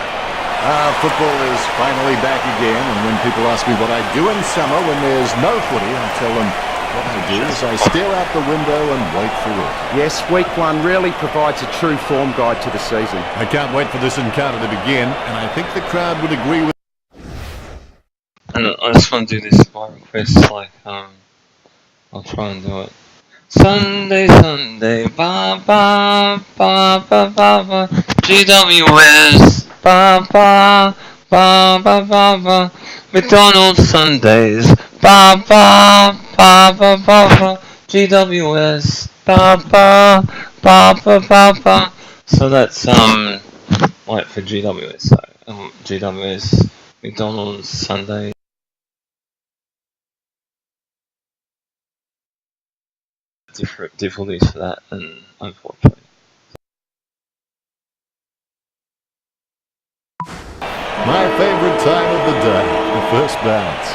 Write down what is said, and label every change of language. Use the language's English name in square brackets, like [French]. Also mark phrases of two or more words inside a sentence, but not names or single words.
[English] Football is finally back again, and when people ask me what I do in summer when there's no footy, I tell them what I do is I stare out the window and wait for it. Yes, week 1 really provides a true form guide to the season. I can't wait for this encounter to begin, and I think the crowd would agree with. And I just want to do this by request, like I'll try and do it. Sunday, ba ba ba ba ba ba. GWS, ba ba ba ba ba ba. McDonald's Sundays, ba ba ba ba ba ba. GWS, ba ba ba ba ba ba. So that's like for GWS. So GWS, McDonald's Sunday. Different difficulties for that, and unfortunately. My favourite time of the day, the first bounce.